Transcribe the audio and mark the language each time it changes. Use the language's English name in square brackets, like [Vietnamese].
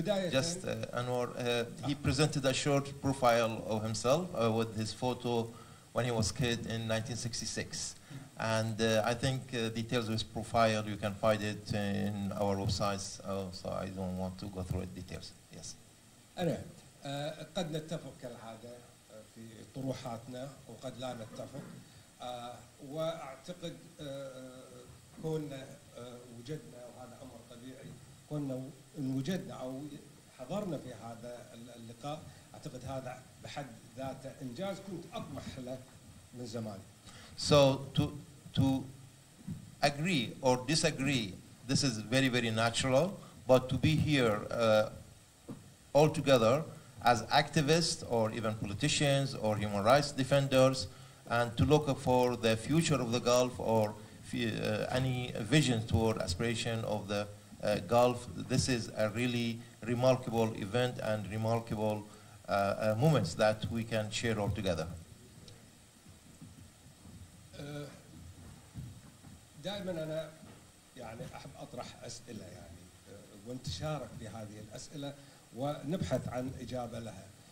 [English] Just Anwar, he presented a short profile of himself with his photo when he was a kid in 1966. And I think details of his profile, you can find it in our websites, so I don't want to go through it details. Yes. [Arabic] أنا قد نتفق كالعادة في طروحاتنا وقد لا نتفق، وأعتقد كوننا وجدنا، وهذا أمر طبيعي، كوننا إن وجدنا أو حضرنا في هذا اللقاء، أعتقد هذا بحد ذاته إنجاز كنت أطمح له من زمان. [English] So to agree or disagree, this is very, very natural, but to be here all together as activists or even politicians or human rights defenders and to look for the future of the Gulf or any vision toward aspiration of the Gulf, this is a really remarkable event and remarkable moments that we can share all together. [Arabic] دائما أنا يعني أحب أطرح أسئلة يعني وانتشارك في هذه الأسئلة ونبحث عن إجابة لها.